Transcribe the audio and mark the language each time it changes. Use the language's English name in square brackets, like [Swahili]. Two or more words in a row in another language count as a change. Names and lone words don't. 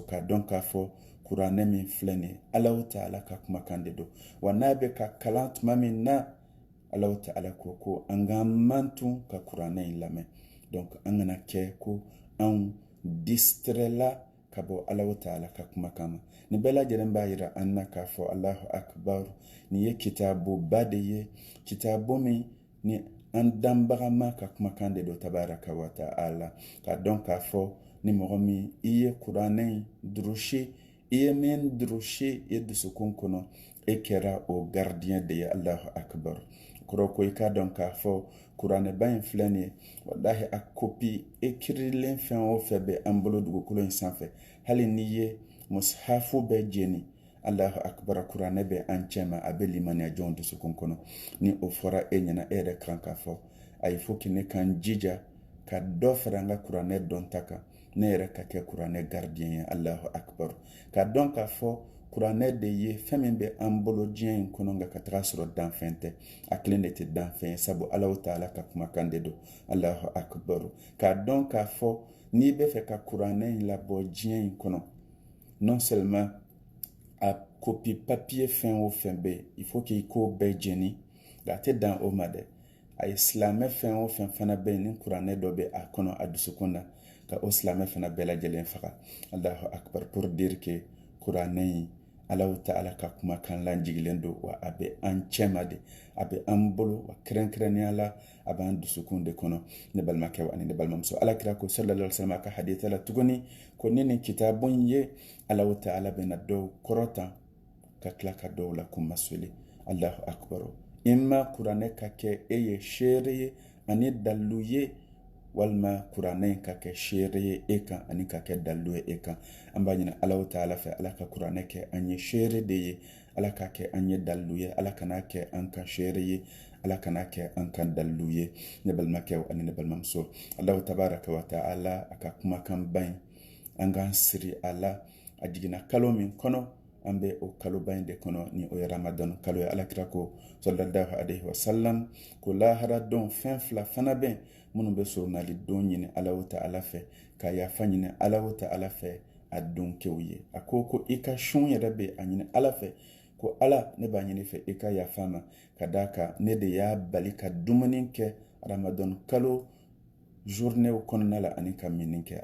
[Bambara] K'a dɔn k'a fɔ kuranɛ min filɛ nin ye Alahu Taala ka kumakan de don wa n'a bɛ ka kalan tuma min na Alahu Taala ko an k'an mantun ka kuranɛ in lamɛn. Donc an kana kɛ ko anw distrait la ka bɔ Alahu Taala ka kumakan ma. Nin bɛɛ lajɛlen b'a jira an na k'a fɔ [Arabic] الله أكبر [Bambara] nin ye kitabuba de ye kitabu min ni an danbaga ma ka kumakan de don [Arabic] تبارك وتعالى. [Bambara] K'a dɔn k'a fɔ ni mɔgɔ min i ye kuranɛ in durusi i ye min durusi i dusukun kɔnɔ e kɛra o gardien de ye. [Arabic] Allahu akbar. [Bambara] Kɔrɔ ko i k'a dɔn k'a fɔ kuranɛ ba in filɛ nin ye wallahi a copie écrilen fɛn o fɛn bɛ an bolo dugukolo in sanfɛ hali n'i ye mushafu bɛɛ jeni [Arabic] الله أكبر [Bambara] kuranɛ bɛ an cɛma a bɛ limaniya jɔnw dusukun kɔnɔ. Ni o fɔra e ɲɛna e yɛrɛ kan k'a fɔ a [French] il faut que [Bambara] ne k'an jija ka dɔ fara an ka kuranɛ dɔn ta kan ne yɛrɛ ka kɛ kuranɛ gardien ye. [Arabic] Allahu akbar. [Bambara] Ka dɔn k'a fɔ kuranɛ de ye fɛn min bɛ an bolo diɲɛ in kɔnɔ nka ka taga sɔrɔ danfɛn tɛ a kelen de tɛ danfɛn ye sabu Alahu Taala ka kumakan de don. [Arabic] Allahu akbar. [Bambara] K'a dɔn k'a fɔ n'i bɛ fɛ ka kuranɛ in labɔ diɲɛ in kɔnɔ [French] non seulement [Bambara] a [French] copie papier [Bambara] fɛn o fɛn bɛ yen [French] il faut que [Bambara] i k'o bɛɛ jeni te dan o ma dɛ a ye silamɛ fɛn o fɛn fana bɛ yen ni kuranɛ dɔ bɛ a kɔnɔ a dusukun na ka o silamɛ fana bɛɛ lajɛlen faga. [Arabic] الله أكبر, [French] pour dire que [Bambara] kuranɛ in Allahu Ta'ala ka kumakan lajigilen don wa a bɛ an cɛma de, a bɛ an bolo wa kɛrɛnkɛrɛnnenya la a b'an dusukun de kɔnɔ. Ne balimakɛw ani ne balimamuso, alakira ko [Arabic] صلى الله عليه وسلم [Bambara] a ka haditha la tuguni ko ni nin kitabun ye Allahu Ta'ala bɛna dɔw kɔrɔtan ka tila ka dɔw la kuma soli. [Arabic] Allahu akbar. [Bambara] Imma kuranɛ ka kɛ e ye seere ye ani dalu ye, walima kuranɛ ka kɛ seere ye e kan ani ka kɛ dalu ye e kan. An b'a ɲini Allahu Ta'ala fɛ Ala ka kuranɛ kɛ an ye seere de ye, Ala ka kɛ an ye dalu ye, Ala kana kɛ an kan seere ye, Ala kana kɛ an kan dalu ye. Ne balimakɛw ani ne balimamuso, [Arabic] الله تبارك وتعالى [Bambara] a ka kumakan ba in an k'an siri a la. A jiginna kalo min kɔnɔ an bɛ o kaloba in de kɔnɔ ni o ye Ramadan kalo ye. Alakira ko [Arabic] صلى الله عليه وسلم [Bambara] ko lahara don fɛn fila fana bɛ minnu bɛ surunali don ɲini Allahu Ta'ala fɛ ka yafa ɲini Allahu Ta'ala fɛ a don kɛw ye. A ko i ka sun yɛrɛ bɛ a ɲini Ala fɛ ko Ala ne b'a ɲini fɛ i ka yafa ma ka d'a kan ne de y'a bali ka dumuni kɛ Ramadan kalo journéew kɔnɔna la ani ka mini kɛ.